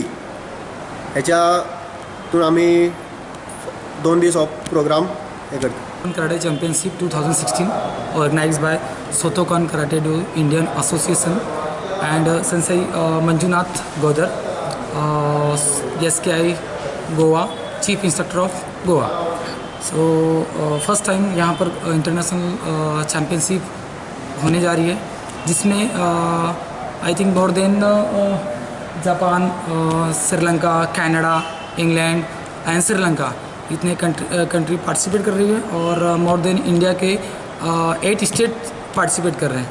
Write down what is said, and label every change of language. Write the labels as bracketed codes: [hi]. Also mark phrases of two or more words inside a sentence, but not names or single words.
[kok] हेच्या तून आमी 2 दीस हो प्रोग्राम हे करता। [en] Karate Championship 2016 organized by Shotokan Karate Do Indian Association and Sensei Manjunath Gaudar, SKI Goa, Chief Instructor of Goa. so first time [hi] यहाँ पर इंटरनेशनल चैम्पियनशिप होने जा रही है, जिसमें [en] I think more than [hi] जापान, श्रीलंका, कनाडा, इंग्लैंड एंड श्रीलंका इतने कंट्री पार्टिसिपेट कर रही है और [en] more than [hi] इंडिया के 8 स्टेट पार्टिसिपेट कर रहे हैं।